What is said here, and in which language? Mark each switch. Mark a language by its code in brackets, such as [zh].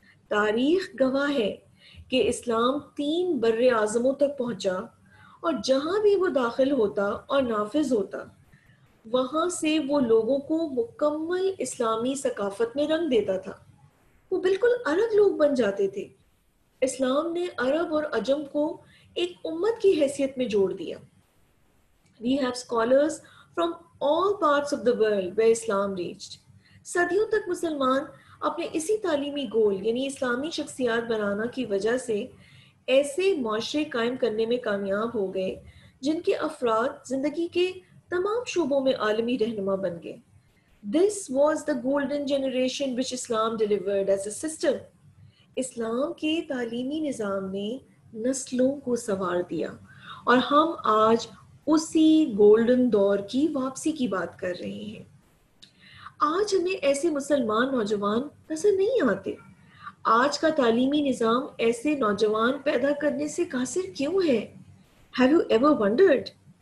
[ur] تاریخ گواہ ہے کہ اسلام 3 بر اعظموں تک پہنچا اور جہاں بھی وہ داخل ہوتا اور نافذ ہوتا وہاں سے وہ لوگوں کو مکمل اسلامی ثقافت میں رنگ دیتا تھا. وہ بالکل الگ لوگ بن جاتے تھے. اسلام نے عرب اور عجم کو ایک امت کی حیثیت میں جوڑ دیا. [en] We have scholars from all parts of the world where Islam reached. [ur] صدیوں تک مسلمان اپنے اسی تعلیمی گول یعنی اسلامی شخصیات بنانا کی وجہ سے ایسے معاشرے قائم کرنے میں کامیاب ہو گئے جن کے افراد زندگی کے تمام شعبوں میں عالمی رہنما بن گئے. [en] This was the golden generation which Islam delivered as a system. [ur] اسلام کے تعلیمی نظام نے نسلوں کو سنوار دیا اور ہم آج اسی گولڈن دور کی واپسی کی بات کر رہے ہیں. آج ہمیں ایسے مسلمان نوجوان نظر نہیں آتے. آج کا تعلیمی نظام ایسے نوجوان پیدا کرنے سے قاصر کیوں ہے؟ [en] Have you ever wondered?